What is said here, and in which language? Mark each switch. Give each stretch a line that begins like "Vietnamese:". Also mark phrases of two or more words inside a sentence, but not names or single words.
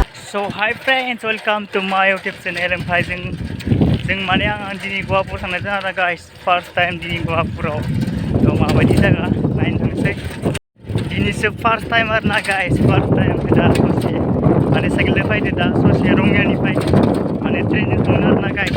English: So hi friends, welcome to my YouTube channel.
Bodo: ओमफ्राय जों माने आं दिनै गहापुर थांनाय जादों guys.
English: First time
Bodo: दिनै गहापुराव थ' माबायदि जायगा नायनो थांसै. दिनैसो
English: first time
Bodo: आरोना guys,
English: first time
Bodo: दा ससे माने साइकेलजों फैदो दा ससे रंगियानिफ्राय माने ट्रेनजों थांगोन आरोना guys.